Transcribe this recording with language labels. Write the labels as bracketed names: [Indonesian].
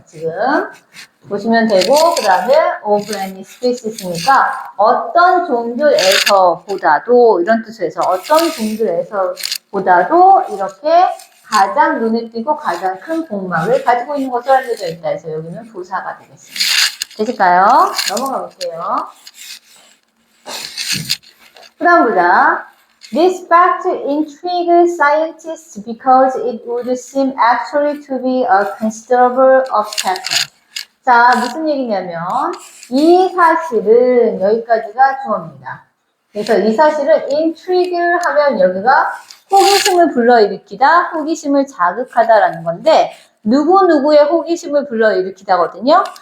[Korean] 지금 보시면 되고 그 다음에 of any species니까 어떤 종들에서 보다도 이런 뜻에서 어떤 종들에서 보다도 이렇게 가장 눈에 띄고 가장 큰 복막을 가지고 있는 것으로 알려져 있다 해서 여기는 부사가 되겠습니다. 되실까요? 넘어가 볼게요. 그 다음 보자. [English] This fact intrigued scientists because it would seem actually to be a considerable obstacle. [Korean] 자, 무슨 얘기냐면 이 사실은 여기까지가 주어입니다. 그래서 이 사실은 intrigue를 하면 여기가 호기심을 불러일으키다, 호기심을 자극하다라는 건데 누구누구의 호기심을 불러일으키다거든요.